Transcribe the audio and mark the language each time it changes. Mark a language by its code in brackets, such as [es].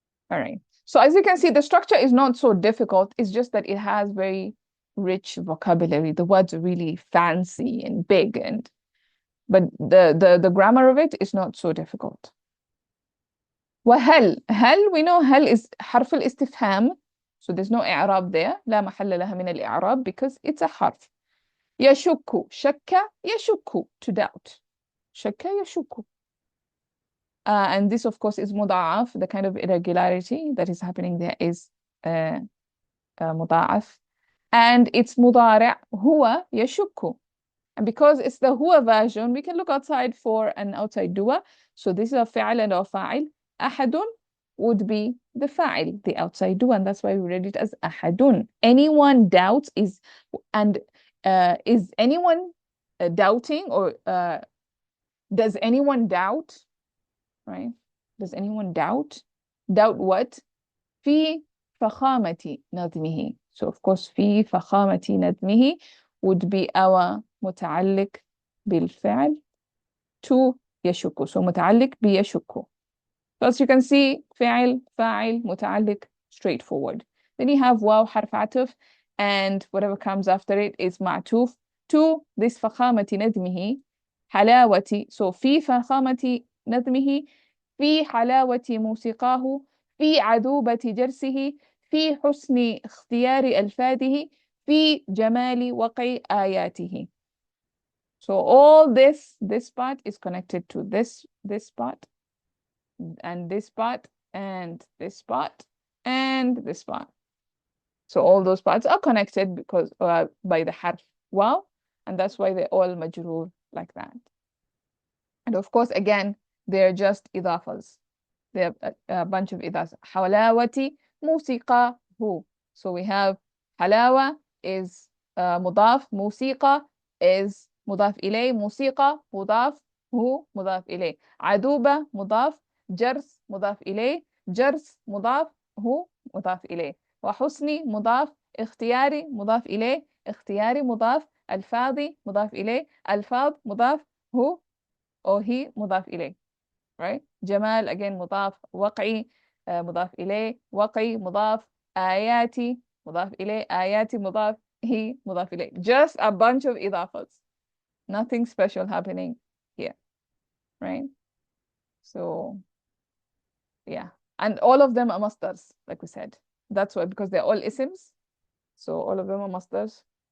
[en] All right. So as you can see, the structure is not so difficult. It's just that it has very rich vocabulary. The words are really fancy and big, and but the grammar of it is not so difficult. وهل we know هل is حرف الاستفهام, so there's no إعراب there, [ar] لا محل لها من الإعراب [en] because it's a حرف. [ar] يشك شك يشك, [en] to doubt. [ar] شك يشك. [en] And this, of course, is مضاعف. The kind of irregularity that is happening there is مضاعف. And it's مضارع, [ar] هو يشك. [en] And because it's the هو version, we can look outside for an outside doer. So this is a فعل and a فاعل. أحد would be the فاعل, the outside doer, and that's why we read it as أحد. Anyone doubts is, and is anyone doubting, or does anyone doubt, right? Does anyone doubt? Doubt what? [ar] في فخامة نظمه. [en] So of course [ar] في فخامة نظمه [en] would be our متعلق بالفعل to يشك. [ar] So متعلق بيشك. [en] So as you can see, فعل فاعل متعلق, straightforward. Then you have واو حرف عطف, and whatever comes after it is معطوف to this [ar] فخامة نظمه, [en] حلاوة. [ar] So في فخامة نظمه, في حلاوة موسيقاه, في عذوبة جرسه, في حسن اختيار ألفاظه, في جمال وقع آياته. [en] So all this part is connected to this part, and this part, and this part, and this part. So all those parts are connected because by the harf waw, and that's why they're all majroor like that. And of course, again, they're just idafas. They're a bunch of idafas. [ar] حلاوة موسيقى هو. So we have حلاوة is مضاف, موسيقى is مضاف إليه, موسيقى مضاف, هو مضاف إليه. عذوبة مضاف, جرس مضاف إليه, جرس مضاف, هو مضاف إليه. وحسني مضاف, اختياري مضاف إليه, اختياري مضاف, الفاظي مضاف إليه, الفاظ مضاف, هو or he مضاف إليه. [en] Right? [ar] جمال again مضاف, وقعي مضاف إليه, وقعي مضاف, آياتي مضاف إليه, آياتي مضاف, he مضاف إليه. [en] Just a bunch of إضافات. Nothing special happening here. Right? So, yeah. And all of them are masters, like we said. That's why, because they're all isms. So all of them are masters.